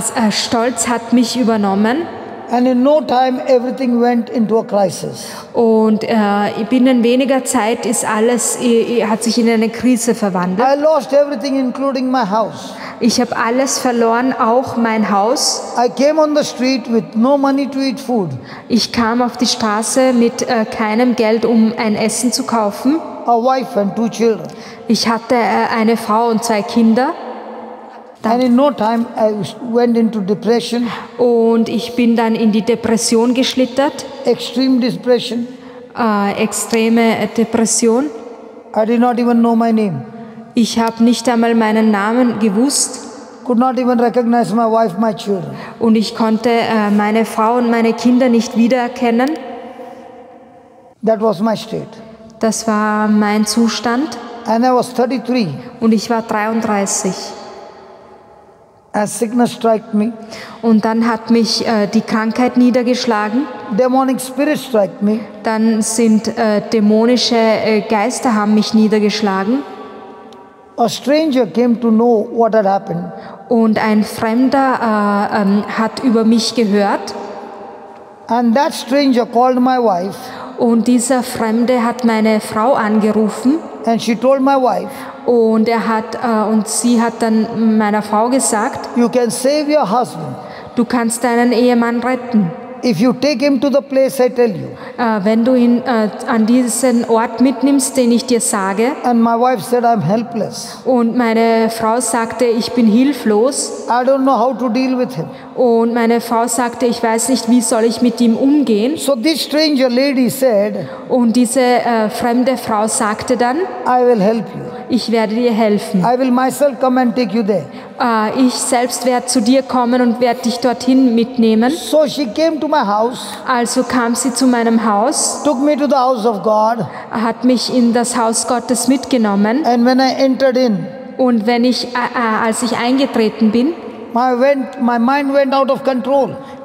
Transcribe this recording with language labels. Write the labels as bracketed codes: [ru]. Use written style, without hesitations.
[de] Stolz hat mich übernommen [en] And in no time, everything went into a crisis. [de] und binnen weniger Zeit hat sich in eine Krise verwandelt. [en] I lost everything, including my house. [de] Ich habe alles verloren, auch mein Haus. [en] I came on the street with no money to eat food. [de] Ich kam auf die Straße mit keinem Geld, um ein Essen zu kaufen. [en] A wife and 2 children. [de] Ich hatte eine Frau und 2 Kinder. [en] And in no time, I went into depression, [de] Und ich bin dann in die Depression geschlittert, [en] extreme depression. [de] extreme Depression. [en] I did not even know my name. [de] Ich habe nicht einmal meinen Namen gewusst [en] Could not even recognize my wife, my children. [de] und ich konnte meine Frau und meine Kinder nicht wiedererkennen. [en] That was my state. [de] Das war mein Zustand [en] And I was 33. [de] und ich war 33. [en] As sickness struck me, [de] Und dann hat mich die Krankheit niedergeschlagen. [en] demonic spirit struck me. [de] Dann sind dämonische Geister haben mich niedergeschlagen. [en] A stranger came to know what had happened. [de] Und ein Fremder hat über mich gehört. [en] And that stranger called my wife [de] Und dieser Fremde hat meine Frau angerufen [en] and she told my wife [de] Und sie hat dann meiner Frau gesagt, [en] you can save your husband [de] du kannst deinen Ehemann retten, [en] if you take him to the place I tell you. [de] wenn du ihn an diesen Ort mitnimmst, den ich dir sage. [en] And my wife said, I'm helpless. [de] Und meine Frau sagte, ich bin hilflos. [en] I don't know how to deal with him. [de] Und meine Frau sagte, ich weiß nicht, wie soll ich mit ihm umgehen. [en] So this stranger lady said, [de] Und diese fremde Frau sagte dann, [en] I will help you. [de] ich werde dir helfen. [en] I will myself come and take you there. [de] Ich selbst werde zu dir kommen und werde dich dorthin mitnehmen. [en] So she came to my house, [de] Also kam sie zu meinem Haus, [en] took me to the house of God, [de] hat mich in das Haus Gottes mitgenommen. [en] and when I entered in, [de] Und als ich eingetreten bin, [en] my mind went out of control.